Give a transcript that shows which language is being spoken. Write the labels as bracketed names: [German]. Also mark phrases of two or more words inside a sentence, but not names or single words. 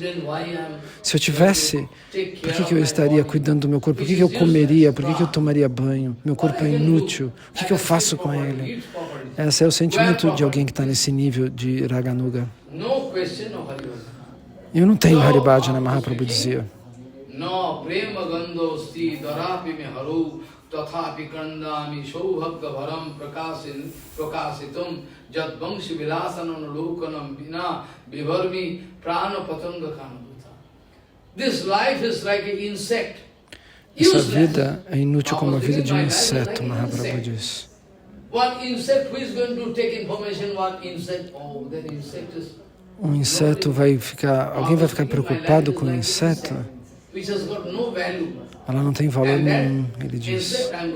[Portuguese] Se eu tivesse, por que eu estaria cuidando do meu corpo? Por que eu comeria? Por que eu tomaria banho? Meu corpo é inútil. O que eu faço com ele? Esse é o sentimento de alguém que está nesse nível de Raganuga. Eu não tenho Haribhajana, Mahaprabhu dizia. [Sanskrit] Tatha vikrandami saubhagavaram prakasitum jad vamsi vilasanam lokanam vina vivarmi prana patanga kanabhuta. [English] This life is like an insect. [Portuguese] Essa vida é inútil como a vida de um inseto, Mahaprabhu diz. Um inseto vai ficar, alguém vai ficar preocupado com o inseto? Ela não tem valor nenhum, ele diz.